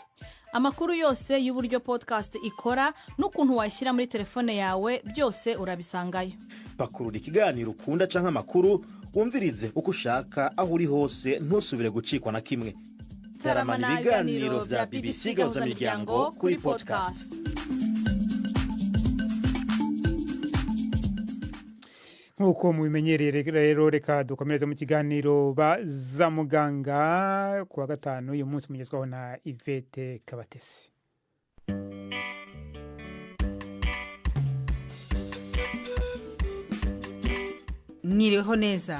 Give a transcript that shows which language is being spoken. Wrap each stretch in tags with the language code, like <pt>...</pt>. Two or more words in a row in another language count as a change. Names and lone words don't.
<rw>Amakuru yose y'uburyo podcast ikora n'ukuntu washyira muri telefone yawe byose urabisangayo.</rw> <rn>Pakurura ikiganiro ukunda canke amakuru wumvirize uko ushaka aho uri hose ntusubire gucikwa na kimwe. Taramana ibiganiro vya BBC Gahuza Miryango kuri podcast.</rn> <rw>Nkuko mubimenyereye rero reka dukomereze mu kiganiro baza muganga kuwa gatanu uyu munsi mugezwaho na Yvette Kabatesi. Mwiriweho neza.</rw>